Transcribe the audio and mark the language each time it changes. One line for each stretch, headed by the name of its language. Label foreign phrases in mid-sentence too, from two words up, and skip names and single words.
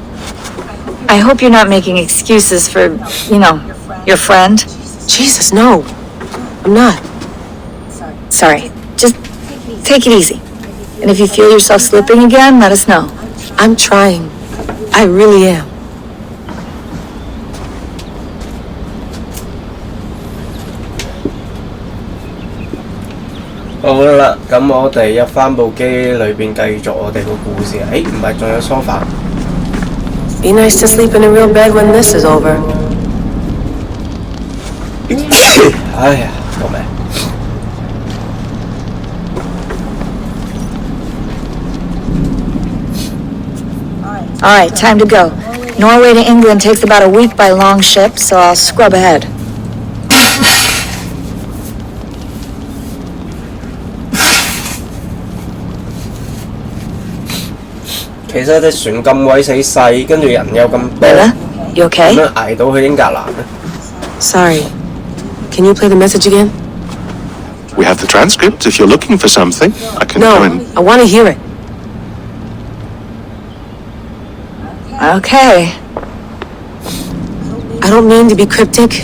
English: I hope you're not making excuses for, your friend. Jesus, no. I'm not. Sorry. Just take it easy. And if you feel yourself slipping again, let us know. I'm trying. I really am.
Cantonese: 好啦，咁我哋入翻部機裏邊繼續我哋個故事。誒，唔係，仲有梳化。
English: Be nice to sleep in a real bed when this is over.
Cantonese: 哎呀，救命！
English: All right, time to go. Norway to England takes about a week by long ship, so I'll scrub ahead.
Cantonese: 其實隻船咁鬼死細，跟住人又咁多，
English: You okay?
Cantonese: 點樣捱到去英格蘭呢？
English: Sorry. Can you play the message again? We have the transcript. If you're looking for something, I can No, go and... I want to hear it. Okay. I don't mean to be cryptic.